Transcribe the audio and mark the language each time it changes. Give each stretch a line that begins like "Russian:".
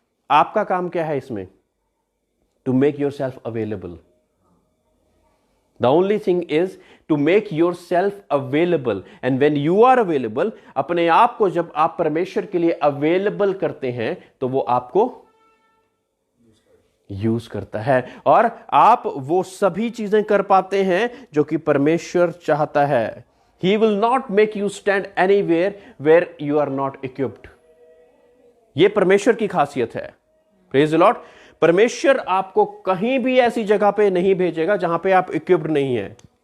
Hindi: आपका काम क्या है इसमें?
English: To make yourself available. The only thing is to make yourself available, and when you are available,
Hindi: अपने आप को जब आप परमेश्वर के लिए available करते हैं तो वो आपको यूज करता है, और आप वो सभी चीजें कर पाते हैं जो कि परमेश्वर चाहता है।
English: He will not make you stand anywhere where you are not equipped.
Hindi: ये परमेश्वर की खासियत है।
English: Praise the lord.
Hindi: परमेश्वर आपको कहीं भी ऐसी जगह पे नहीं भेजेगा जहां पे आप इक्विप्ड नहीं है।